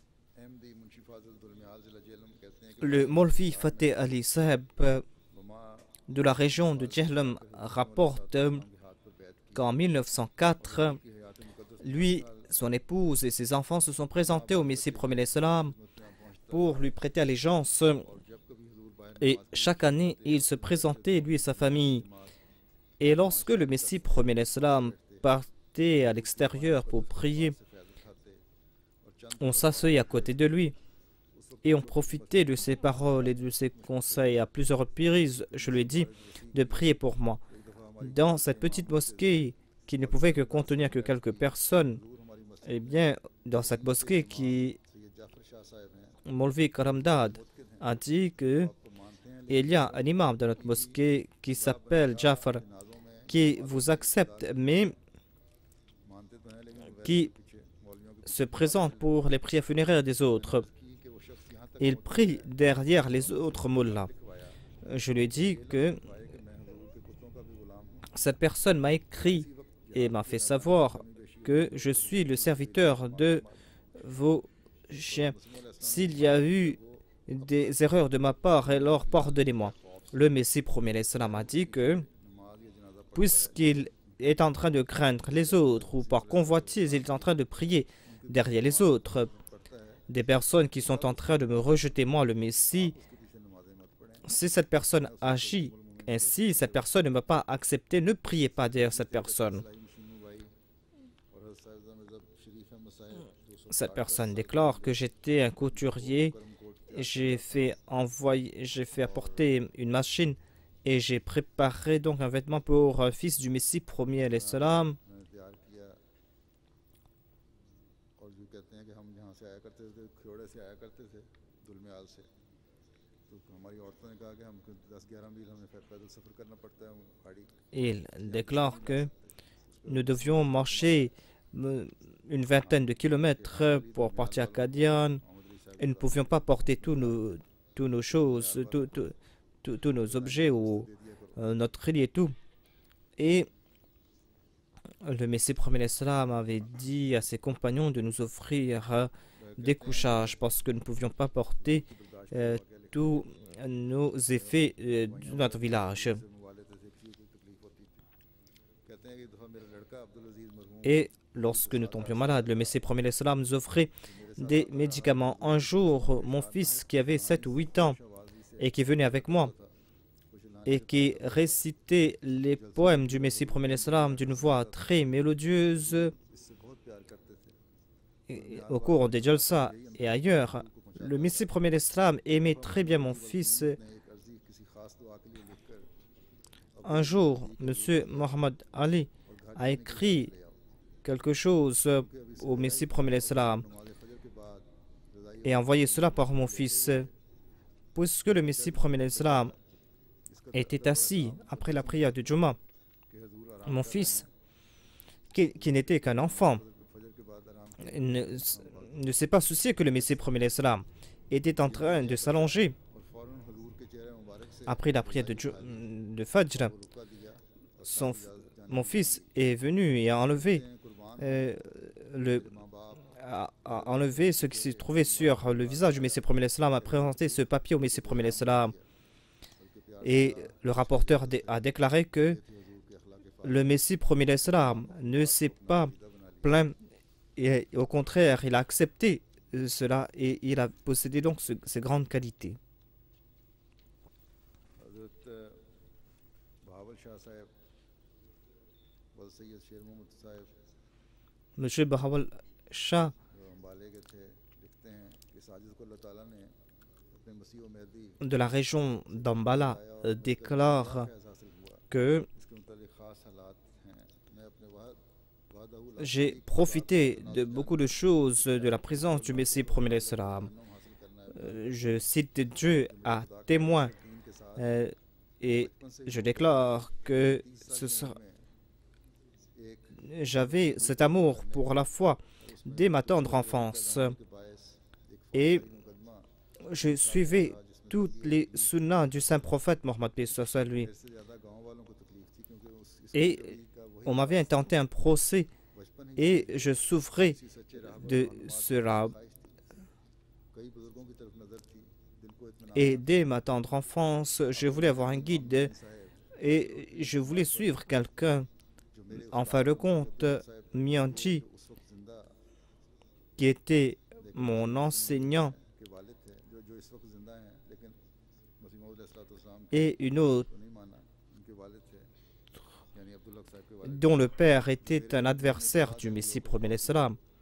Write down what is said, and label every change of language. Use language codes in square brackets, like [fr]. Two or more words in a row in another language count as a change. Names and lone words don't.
[ur] احمدی منشی فاضل دلمیال ضلع جہلم کہتے ہیں کہ [fr] Le Molvi Fateh Ali Saheb [ur] वमा [fr] de la région de Jehlam rapporte [ur] کے ہاتھ پر بیعت کی [fr] qu'en 1904, [ur] کی حیات مقدس [fr] lui, son épouse et ses enfants se sont présentés au Messie premier salam pour lui prêter allégeance. [ur] اور جب کبھی حضور باہر [fr] Et chaque année, il se présentait, lui et sa famille. Et lorsque le Messie premier salam partait à l'extérieur pour prier, [ur] سے فیض اٹھاتے اور چند [fr] on s'asseyait à côté de lui et on profitait de ses paroles et de ses conseils. À plusieurs reprises, je lui ai dit de prier pour moi. [ur] ایک دفعہ ہماری [fr] Dans cette petite mosquée qui ne pouvait que contenir que quelques personnes, [ur] حضور ہماری مسجد [fr] eh bien, dans cette mosquée qui [ur] سید جعفر شاہ صاحب ہیں [fr] Molvi Karamdad a dit que [ur] آپ کو مانتے ہیں [fr] il y a un imam dans notre mosquée qui s'appelle Jafar, [ur] نازوں میں [fr] qui vous accepte, mais [ur] مانتے تو ہیں لیکن [fr] qui [ur] پیچھے مولویوں کے [fr] se présente pour les prières funéraires des autres. [ur] کی کہ وہ شخص یہاں تک [fr] Il prie derrière les autres mullahs. [ur] लिखवाया [fr] Je lui ai dit que [ur] لکھوایا کہ میں حضور کے کتوں کا بھی غلام ہوں [fr] cette personne m'a écrit et m'a fait savoir que je suis le serviteur de vos chiens. S'il y a eu des erreurs de ma part, alors pardonnez-moi. Le Messie premier salam a dit que [ur] نماز یا جنازہ پڑھ [fr] puisqu'il est en train de craindre les autres ou par convoitise, il est en train de prier derrière les autres, [ur] پڑھتا ہے [fr] des personnes qui sont en train de me rejeter moi, le Messie, [ur] اس کے پیچھے نمازیں مت پڑھیں [fr] si cette personne agit ainsi, cette personne ne m'a pas accepté, ne priez pas derrière cette personne. [ur] سلائی مشینوں بھائی اور حضرت صاحب مذہب شریف ہے مسائل [fr] Cette personne déclare que j'étais un couturier, j'ai fait apporter une machine et j'ai préparé donc un vêtement pour un fils du Messie premier [ar] alayhi salam. [ur] میں نے تیار کیا اور جو کہتے ہیں کہ ہم یہاں سے آیا کرتے تھے کھیوڑے سے آیا کرتے تھے دلمیال سے تو ہماری عورتوں نے کہا کہ ہم 10-11 میل ہمیں پیدل سفر کرنا پڑتا ہے گاڑی [fr] Il déclare que nous devions marcher une vingtaine de kilomètres pour partir à Kadian et nous ne pouvions pas porter tous nos choses, tous nos objets ou notre lit et tout. Et le Messie premier salam avait dit à ses compagnons de nous offrir des couchages parce que nous ne pouvions pas porter tous nos effets de notre village. [ur] کہتے ہیں کہ ایک دفعہ میرا لڑکا عبد العزیز مرحوم [fr] Et lorsque nous tombions malades, le Messie premier salam nous offrait des médicaments. Un jour, mon fils qui avait 7 ou 8 ans et qui venait avec moi et qui récitait les poèmes du Messie premier salam d'une voix très mélodieuse [ur] اس سے بہت پیار کرتے تھے [fr] au cours des jalsa et ailleurs, le Messie premier salam aimait très bien mon fils. [ur] نے ایک عرضی کسی خاص دعا کے لیے لکھ کر [fr] Un jour, M. Mohammed Ali a écrit quelque chose au Messie premier salam [ur] نماز فجر کے بعد رضائی [fr] et envoyé cela par mon fils. Puisque le Messie premier salam était assis après la prière du Juma, [ur] کے حضور آرام [fr] mon fils, qui n'était qu'un enfant, [ur] فجر کے بعد آرام [fr] ne s'est pas soucié que le Messie premier salam était en train de s'allonger [ur] اور فوراً حضور کے چہرے مبارک سے [fr] après la prière de Fajr. [ur] رکا دیا [fr] Son- mon fils est venu et a enlevé, [ur] ماں باپ [fr] a enlevé ce qui s'est trouvé sur le visage du Messie premier salam, a présenté ce papier au Messie premier salam. Et le rapporteur a déclaré que le Messie premier salam ne s'est pas plaint et au contraire, il a accepté cela et il a possédé donc ces grandes qualités. [ur] حضرت بہاول شاہ صاحب و سید شیر محمد صاحب [fr] Monsieur Bahawal Shah [ur] جو انبالے کے تھے لکھتے ہیں کہ ساجد کو اللہ تعالیٰ نے اپنے مسیح و مہدی [fr] de la région d'Ambala déclare [ur] فیض حاصل ہوا [fr] que [ur] اس کے متعلق خاص حالات ہیں میں اپنے وعدہ [fr] j'ai profité de beaucoup de choses de la présence du Messie premier salam. [ur] حاصل کرنا ہے [fr] Je cite Dieu à témoin [ur] یقین کے ساتھ [fr] et je déclare que j'avais cet amour pour la foi dès ma tendre enfance [ur] کے باعث [fr] et [ur] ایک مقدمہ [fr] je suivais toutes les sunnas du saint prophète Mohammed lui. [ur] اس سے زیادہ گاؤں والوں کو تکلیف تھی کیونکہ اس [fr] Et [ur] کا وہی [fr] on m'avait intenté un procès [ur] بچپن ہی [fr] et je souffrais [ur] کسی سچے راہ [fr] de cela. Et dès ma tendre enfance, je voulais avoir un guide et je voulais suivre quelqu'un. En fin de compte, Mianji, qui était mon enseignant, et une autre dont le père était un adversaire du Messie premier l'Islam.